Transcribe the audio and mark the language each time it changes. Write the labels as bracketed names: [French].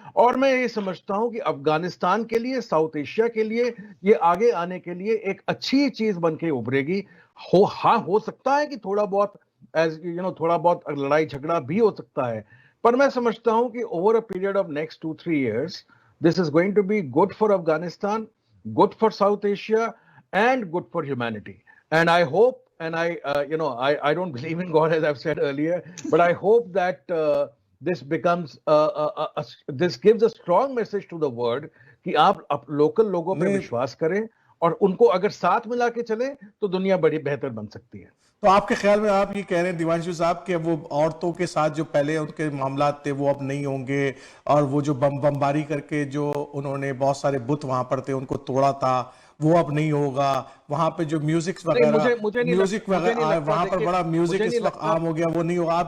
[Hindi] और मैं ये समझता हूं कि अफगानिस्तान के लिए, साउथ एशिया के लिए, ये आगे आने के लिए एक अच्छी चीज बन के उभरेगी। हो सकता है कि थोड़ा बहुत थोड़ा बहुत लड़ाई झगड़ा भी हो सकता है, पर मैं समझता हूं कि [English] Over a period of next 2-3 years this is going to be good for Afghanistan, good for South Asia, and good for humanity. And I hope, and I don't believe in God, as I've said earlier, but I hope that this becomes this gives a strong message to the world [Hindi] कि आप local लोगों पे विश्वास करें और उनको अगर साथ मिला के चलें तो दुनिया बड़ी बेहतर बन सकती है। तो आपके ख्याल में आप ये कह रहे हैं दिवांशु साहब कि वो औरतों के साथ जो पहले उनके मामला थे वो अब नहीं होंगे, और वो जो बमबारी करके जो उन्होंने बहुत सारे बुत वहां पर थे उनको तोड़ा था वो अब नहीं होगा, वहां पे जो म्यूजिक वगैरह वहां पर बड़ा म्यूजिक इस वक्त आम हो गया, वो नहीं होगा।